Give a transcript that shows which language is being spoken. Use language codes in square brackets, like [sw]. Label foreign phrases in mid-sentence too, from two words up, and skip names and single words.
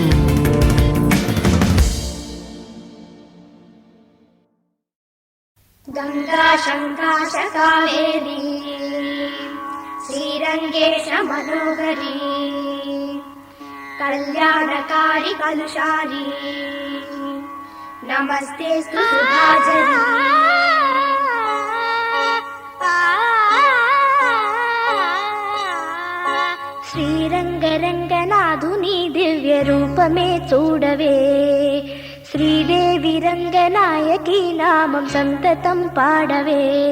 [sa] गंगा शंकाश कावेरी श्रीरंगेश मनोहरी कल्याणकारी कलुषारी नमस्ते सुधाजरी [te] శ్రీరంగరంగనాథుని దివ్య రూపమే చూడవే శ్రీదేవి రంగనాయకి నామం సంతతం పాడవే